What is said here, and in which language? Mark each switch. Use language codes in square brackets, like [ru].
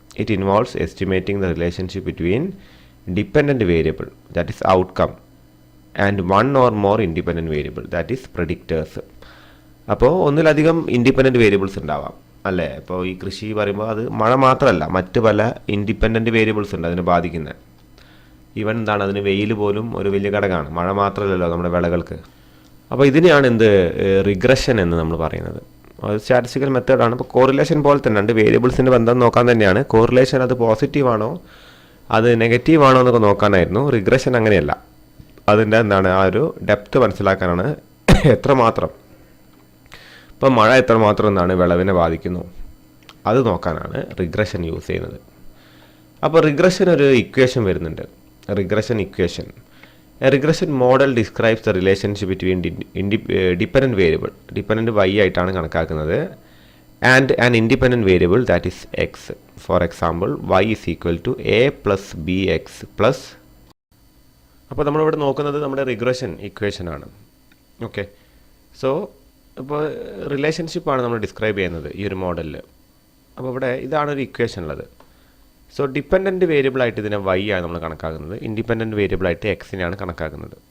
[en] It involves estimating the relationship between dependent variable, that is outcome, and one or more independent variable, that is predictors. [ml] അപ്പോൾ ഒന്നിലധികം independent variables ഉണ്ടാവാം അല്ലേ. ഇപ്പോൾ ഈ കൃഷി പറയുമ്പോൾ അത് മഴ മാത്രമല്ല, മറ്റ് പല ഇൻഡിപെൻഡൻറ്റ് വേരിയബിൾസ് ഉണ്ട് അതിനെ ബാധിക്കുന്നത്. ഈവൻ എന്താണ്, അതിന് വെയിൽ പോലും ഒരു വലിയ ഘടകമാണ്, മഴ മാത്രമല്ലല്ലോ നമ്മുടെ വിളകൾക്ക്. അപ്പോൾ ഇതിനെയാണ് റിഗ്രഷൻ എന്ന് നമ്മൾ പറയുന്നത്. അത് സ്റ്റാറ്റിസ്റ്റിക്കൽ മെത്തേഡാണ്. ഇപ്പോൾ കോറിലേഷൻ പോലെ തന്നെ രണ്ട് വേരിയബിൾസിൻ്റെ ബന്ധം നോക്കാൻ തന്നെയാണ്. കോറിലേഷൻ അത് പോസിറ്റീവ് ആണോ അത് നെഗറ്റീവ് ആണോ എന്നൊക്കെ നോക്കാനായിരുന്നു. റിഗ്രഷൻ അങ്ങനെയല്ല, അതിൻ്റെ എന്താണ് ആ ഒരു ഡെപ്ത് മനസ്സിലാക്കാനാണ്. എത്രമാത്രം ഇപ്പം മഴ എത്രമാത്രം എന്താണ് വിളവിനെ ബാധിക്കുന്നു അത് നോക്കാനാണ് റിഗ്രഷൻ യൂസ് ചെയ്യുന്നത്. അപ്പോൾ റിഗ്രഷൻ ഒരു ഇക്വേഷൻ വരുന്നുണ്ട്, regression equation. [en] A regression model describes the relationship between dependent variable, dependent y [ml] ആയിട്ടാണ് കണക്കാക്കുന്നത്, [en] and an independent variable that is x. For example, y is equal to a plus bx plus. [ml] അപ്പോൾ നമ്മളിവിടെ നോക്കുന്നത് നമ്മുടെ regression equation ആണ്. Okay, so ഇപ്പോൾ റിലേഷൻഷിപ്പാണ് നമ്മൾ describe ചെയ്യുന്നത് ഈ ഒരു മോഡലിൽ. അപ്പോൾ ഇവിടെ ഇതാണ് ഒരു ഇക്വേഷൻ ഉള്ളത്. സോ ഡിപ്പെൻഡൻറ്റ് വേരിയബിളായിട്ട് ഇതിനെ y ആണ് നമ്മൾ കണക്കാക്കുന്നത്, ഇൻഡിപെൻഡൻറ്റ് വേരിയബിളായിട്ട് എക്സിനെയാണ് കണക്കാക്കുന്നത്.